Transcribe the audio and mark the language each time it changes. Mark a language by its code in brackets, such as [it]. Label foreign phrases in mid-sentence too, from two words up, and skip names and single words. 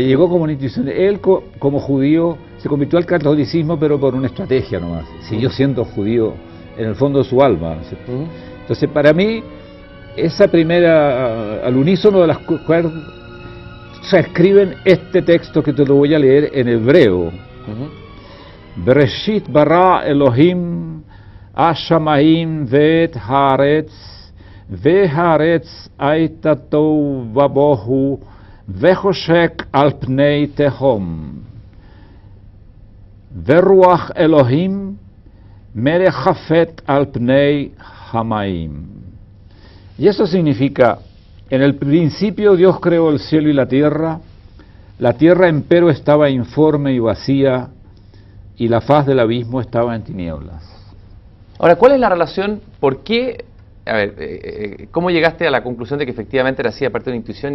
[es] Me llegó como una intuición. Él, como judío, se convirtió al catolicismo, pero por una estrategia nomás. Siguió siendo judío en el fondo de su alma, ¿no es cierto? Ujú. Entonces, para mí, esa primera, al unísono de las cuerdas, transcriben este texto que te lo voy a leer en hebreo. Ujú. [he] בראשית ברא אלוהים השמיים ואת הארץ, והארץ הייתה תוהו ובוהו, וחושק על פני תהום. ורוח אלוהים מרחפת על פני המים. [es] Y eso significa, en el principio Dios creó el cielo y la tierra empero estaba informe y vacía, y la faz del abismo estaba en tinieblas. Ahora, ¿cuál es la relación? ¿Por qué? A ver, ¿cómo llegaste a la conclusión de que efectivamente era así, aparte de una intuición?